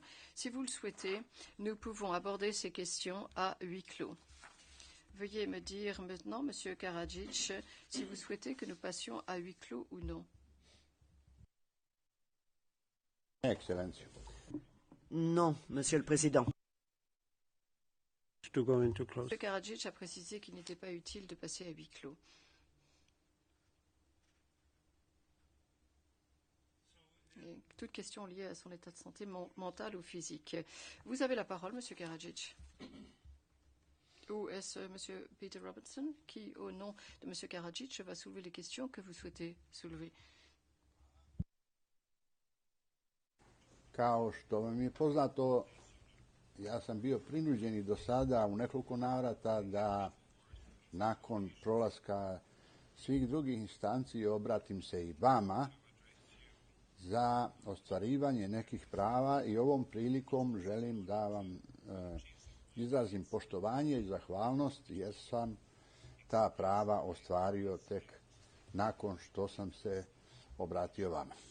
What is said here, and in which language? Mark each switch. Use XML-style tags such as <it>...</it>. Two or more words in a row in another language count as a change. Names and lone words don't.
<fr>Si vous le souhaitez, nous pouvons aborder ces questions à huis clos. Veuillez me dire maintenant, Monsieur Karadzic, si vous souhaitez que nous passions à huis clos ou non. Excellence. Non, Monsieur le Président.</fr> <en>To go into close.</en> <fr>Monsieur Karadzic a précisé qu'il n'était pas utile de passer à huis clos. Et toute question liée à son état de santé mental ou physique. Vous avez la parole, Monsieur Karadzic. Ou est-ce Monsieur Peter Robertson qui, au nom de Monsieur Karadzic, va soulever les questions que vous souhaitez soulever?</fr> <sr>Kao što vam je poznato, ja sam bio prinuđen i do sada u nekoliko navrata da nakon prolaska svih drugih instanci obratim se i vama za ostvarivanje nekih prava i ovom prilikom želim da vam izrazim poštovanje i zahvalnost jer sam ta prava ostvario tek nakon što sam se obratio vama.</sr>